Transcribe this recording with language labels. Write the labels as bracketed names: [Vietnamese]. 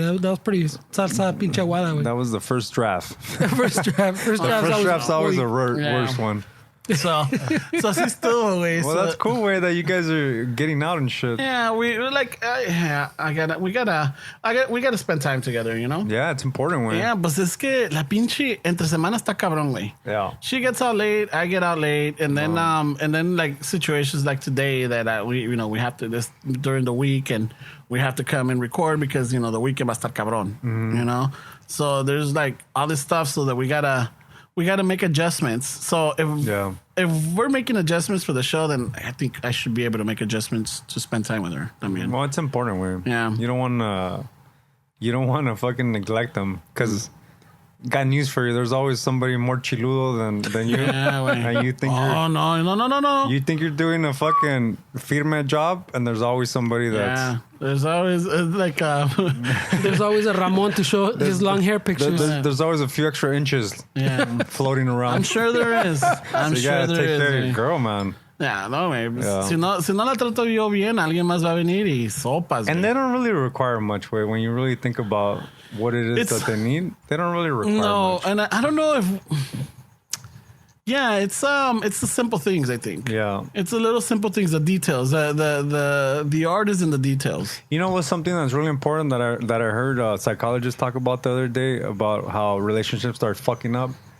[English] That was pretty salsa pinche aguada, way. That was the first draft. First draft's always the worst one. [Spanish] So sí estuvo, güey. [English] Well, that's cool, way that you guys are getting out and shit. Yeah, we're like, we gotta spend time together, Yeah, it's important, way. [Spanish] Yeah, pues es que la pinche entre semana está cabrón, güey. [English] Yeah. She gets out late, I get out late, and then like situations like today that we have to this during the week, and we have to come and record because the weekend [Spanish] va a estar cabrón, [English] So there's like all this stuff, so that we gotta make adjustments. So if we're making adjustments for the show, then I think I should be able to make adjustments to spend time with her. I mean, well, it's important, way. Yeah. You don't want to fucking neglect them, because got news for you. There's always somebody more chiludo than you. Yeah, and you think no. You think you're doing a fucking firme job, and there's always somebody that's... Yeah, there's always there's always a Ramon to show his long hair pictures. There's always a few extra inches floating around. I'm sure there is. I'm so sure you gotta take care of your girl, man. Yeah, no, güey. Yeah. [Spanish] Si no la trato yo bien, alguien más va a venir y sopas. [English] And they don't really require much, way. When you really think about what it is that they need, they don't really require much. No, and I don't know if... Yeah, it's the simple things, I think. Yeah. It's the little simple things, the details. The art is in the details. You know what's something that's really important that I heard psychologists talk about the other day, about how relationships start fucking up?